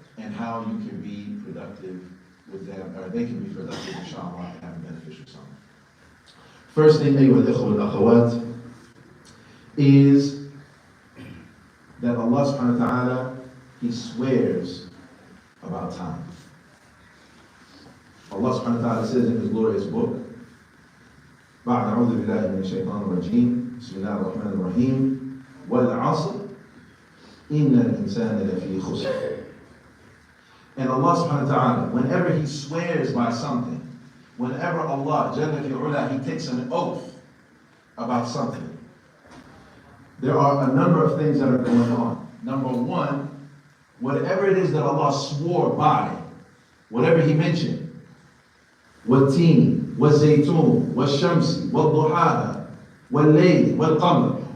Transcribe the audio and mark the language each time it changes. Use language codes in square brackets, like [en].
[en] And how you can be productive with them, or they can be productive, inshallah, and have a beneficial summer. First thing, ayyuha al-ikhwa wal-akhawat, is that Allah subhanahu wa ta'ala, He swears about time. Allah subhanahu wa ta'ala says in His glorious book, [ar] بعد أعوذ بالله من الشيطان الرجيم بسم الله الرحمن الرحيم والعصر إن الإنسان لفي خسر. [en] And Allah subhanahu wa ta'ala, whenever He swears by something, whenever Allah Jalla fi ula, He takes an oath about something, there are a number of things that are going on. Number 1, whatever it is that Allah swore by, whatever He mentioned, [ar] وَالتِّينِ وَالزَّيْتُونِ وَالشَّمْسِ وَالضُّحَاهَا وَاللَّيْلِ وَالْقَمَرِ.